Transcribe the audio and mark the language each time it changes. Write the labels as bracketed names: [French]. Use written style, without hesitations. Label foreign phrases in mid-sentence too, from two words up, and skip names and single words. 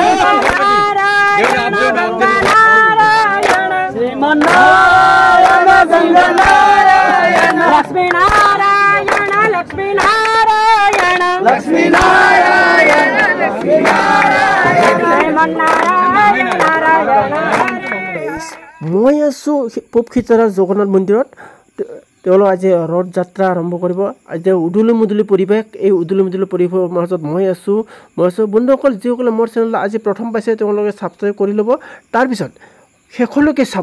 [Sanskrit] श्रीमन्नारायण गंगानारायण लक्ष्मीनारायण लक्ष्मीनारायण लक्ष्मीनारायण लक्ष्मीनारायण श्रीमन्नारायण नारायण। [Assamese] মই আছো পূবখিতাৰা জগন্নাথ মন্দিৰত। তেওঁলোক আজি ৰথ যাত্ৰা আৰম্ভ কৰিব। আজি উদুলি মুদুলি পৰিৱেশ, এই উদুলি মুদুলি পৰিৱেশৰ মাজত মই আছোঁ। বন্ধুসকল, যিসকলে মোৰ চেনেল আজি প্ৰথম পাইছে তেওঁলোকে ছাবস্ক্ৰাইব কৰি ল'ব। তাৰপিছত শেষলৈকে চাব।